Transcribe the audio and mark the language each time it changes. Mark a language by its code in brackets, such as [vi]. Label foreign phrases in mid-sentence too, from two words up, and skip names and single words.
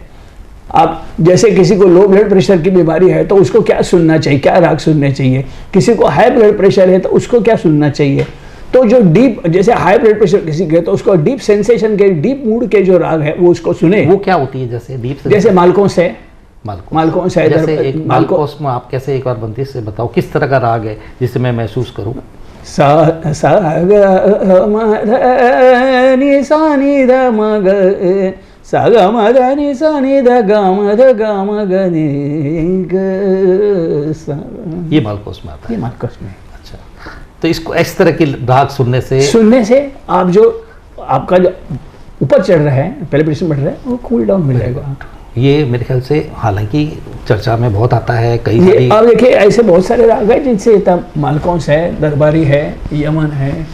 [hi] आप जैसे किसी को [en] low blood pressure [hi] की बीमारी है तो उसको क्या सुनना चाहिए, क्या राग सुनने चाहिए, किसी को [en] high blood pressure [hi] है तो उसको क्या सुनना चाहिए। तो जो डीप, जैसे [en] high blood pressure [hi] किसी के, तो उसको [en] deep sensation [hi] के, [en] deep mood [hi] के जो राग है वो उसको सुने। वो क्या होती है? जैसे डीप, जैसे मालकोस है, मालकोस है, जैसे एक मालकोस में आप कैसे, एक बार बंदी से बताओ किस तरह का राग है जिसे मैं महसूस करूं? सा सा ग म ध नि सा नि ध म ग सा ग म ध नि सा नि ध ग म ध ग म ग नि ग सा। ये मालकोस में आता है? ये मालकोस में। अच्छा, तो इसको इस तरह की राग सुनने से आप जो आपका जो ऊपर चढ़ रहा है, पैल्पिटेशन बढ़ रहा है, वो [en] cool down [hi] मिल जाएगा। ये मेरे ख्याल से हालांकि चर्चा में बहुत आता है, कई सारी। अब देखिए ऐसे बहुत सारे राग है जिनसे मालकोस है, दरबारी है, यमन है,